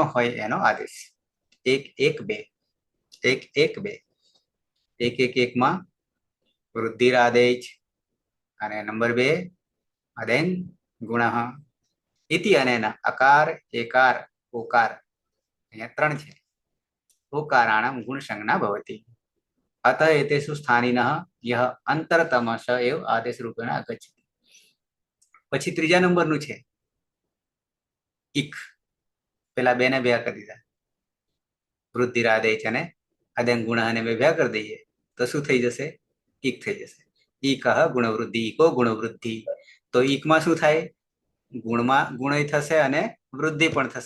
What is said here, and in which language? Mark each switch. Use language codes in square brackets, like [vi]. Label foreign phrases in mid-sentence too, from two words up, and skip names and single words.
[gu] હોય એનો આદેશ 1-1-2 1-1-2 1-1-1 માં વૃદ્ધિરાદેશ અને નંબર 2 [sa] અદેન ગુણઃ ઇતિ અનેન [gu] અકાર એકાર ઓકાર અહીંયા 3 છે [sa] ઓકારાણામ ગુણ સંજ્ઞા ભવતી अतः एतेषु स्थानिनः यः अंतरतमश एव आदेश रूपेण आगच्छति [gu] પછી ત્રીજા નંબરનું છે ઈક. પેલા બે ને ભેગા કરી દીધા, વૃદ્ધિરાદેશ અને અદંગ ગુણ અને બે ભેગા કરી દઈએ તો શું થઈ જશે? ઈક થઈ જશે. ઈક ગુણવૃદ્ધિ, [sa] ઈકો ગુણવૃદ્ધિ. [gu] તો ઈકમાં શું થાય? ગુણમાં ગુણ થશે અને વૃદ્ધિ પણ થશે.